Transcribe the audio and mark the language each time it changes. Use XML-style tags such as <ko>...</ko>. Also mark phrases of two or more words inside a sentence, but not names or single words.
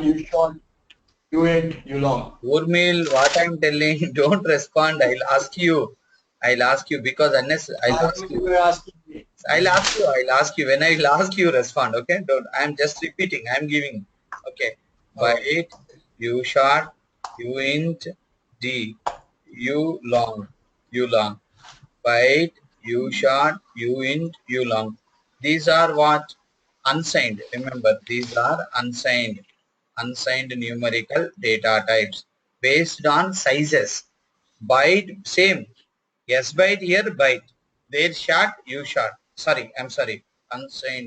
<en>You short. You ain't. You long. Urmil, what I'm telling, don't respond. I'll ask you because unless I'll ask you. You were asking me. I'll ask you. When I'll ask you, respond. Okay? Don't. I'm just repeating. I'm giving. Okay. Byte, U short, U int, D, U long. Byte, U short, U int, U long. These are what? Unsigned. Remember, these are unsigned numerical data types based on sizes. Byte, same. S byte here, byte. There short, U short. Sorry. Unsigned.</en>